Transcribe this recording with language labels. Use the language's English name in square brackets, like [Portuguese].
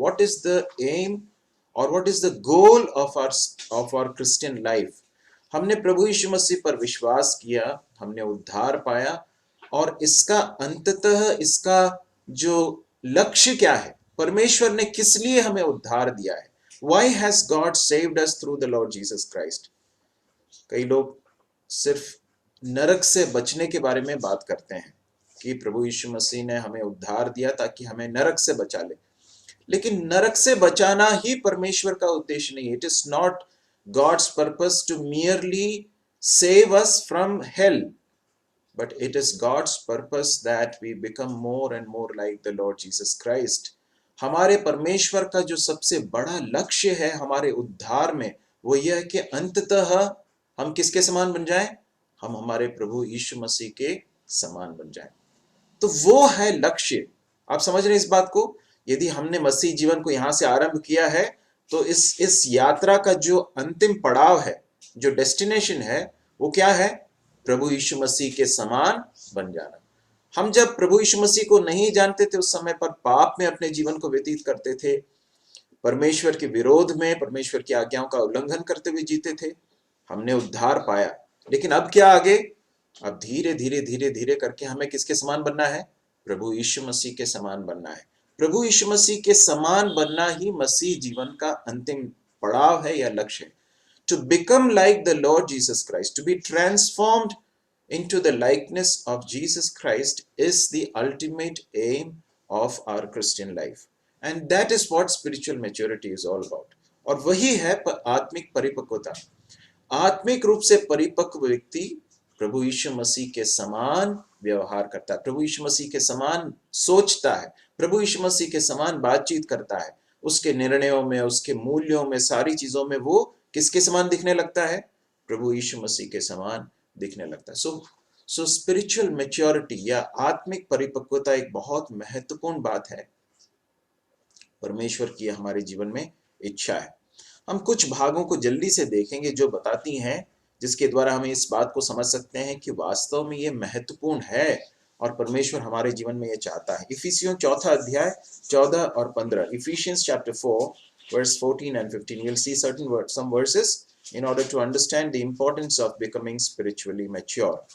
[English] what is the aim [Hindi] और [English] What is the goal of our Christian life? [Hindi] हमने प्रभु यीशु मसीह पर विश्वास किया, हमने उद्धार पाया और इसका अंततः इसका जो लक्ष्य क्या है? परमेश्वर ने किस लिए हमें उद्धार दिया है? [English] Why has God saved us through the Lord Jesus Christ? [Hindi] कई लोग सिर्फ नरक से बचने के बारे में बात करते हैं कि प्रभु यीशु मसीह ने हमें उद्धार दिया ताकि हमें नरक से बचा ले, लेकिन नरक से बचाना ही परमेश्वर का उद्देश्य नहीं है। [English] It is not God's purpose to merely save us from hell, but it is God's purpose that we become more and more like the Lord Jesus Christ. [Hindi] हमारे परमेश्वर का जो सबसे बड़ा लक्ष्य है हमारे उद्धार में वो यह है कि अंततः हम किसके समान बन जाएं? हम हमारे प्रभु यीशु मसीह के समान बन जाएं। तो वो है लक्ष्य। आप समझ रहे हैं इस बात को? यदि हमने मसीह जीवन को यहां से आरंभ किया है तो इस यात्रा का जो अंतिम पड़ाव है, जो डेस्टिनेशन है, वो क्या है? प्रभु यीशु मसीह के समान बन जाना। हम जब प्रभु यीशु मसीह को नहीं जानते थे उस समय पर पाप में अपने जीवन को व्यतीत करते थे, परमेश्वर के विरोध में, परमेश्वर की आज्ञाओं का उल्लंघन करते हुए जीते थे। हमने उद्धार पाया, लेकिन अब क्या आगे? अब धीरे धीरे धीरे धीरे करके हमें किसके समान बनना है? प्रभु यीशु मसीह के समान बनना है। प्रभु यीशु मसीह के समान बनना ही मसीह जीवन का अंतिम पड़ाव है या लक्ष्य है। [English] To become like the Lord Jesus Christ, to be transformed into the likeness of Jesus Christ is the ultimate aim of our Christian life. And that is what spiritual maturity is all about. [Hindi] और वही है आत्मिक परिपक्वता। आत्मिक रूप से परिपक्व व्यक्ति प्रभु यीशु मसीह के समान व्यवहार करता है, प्रभु यीशु मसीह के समान सोचता है, प्रभु यीशु मसीह के समान बातचीत करता है। उसके निर्णयों में, उसके मूल्यों में, सारी चीजों में वो किसके समान दिखने लगता है? प्रभु यीशु मसीह के समान दिखने लगता है। सो [English] spiritual maturity [Hindi] या आत्मिक परिपक्वता एक बहुत महत्वपूर्ण बात है। परमेश्वर की हमारे जीवन में इच्छा है। हम कुछ भागों को जल्दी से देखेंगे जो बताती हैं, जिसके द्वारा हम इस बात को समझ सकते हैं कि वास्तव में ये महत्वपूर्ण है और परमेश्वर हमारे जीवन में ये चाहता है। इफिसियों 4 अध्याय 14 और 15, [English] Ephesians chapter 4 verse 14 and 15. You'll see some verses in order to understand the importance of becoming spiritually mature.